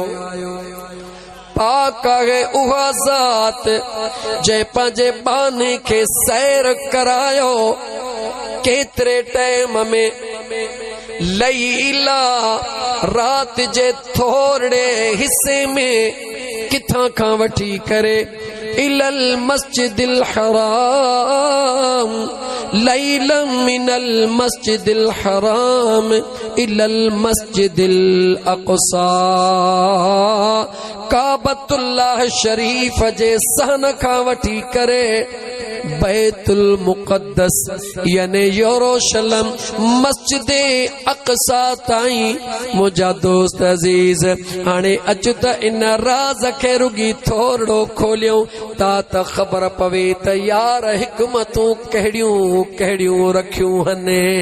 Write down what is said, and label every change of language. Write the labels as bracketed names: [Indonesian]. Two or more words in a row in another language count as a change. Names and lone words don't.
[Sindhi] पाक आहे उहा ज़ात जंहिं पंहिंजे बाने खे सैर करायो। केतिरे टाइम में लैला रात जे थोरे हिस्से में किथां खां वठी करे [Arabic] إلى المسجد الحرام ليلا من المسجد الحرام إلى المسجد الأقصى. [Sindhi] काबतुल्लाह शरीफ जे सहन खां वठी करे बैतुल मुक़द्दस यानी यरूशलेम मस्जिद अक़सा ताईं मुंहिंजा दोस्त अज़ीज़ हाणे अचु त इन राज़ खे रुगी थोरो खोलियूं ता त ख़बर पवे त यार हिकमतूं कहिड़ियूं कहिड़ियूं रखियूं हने।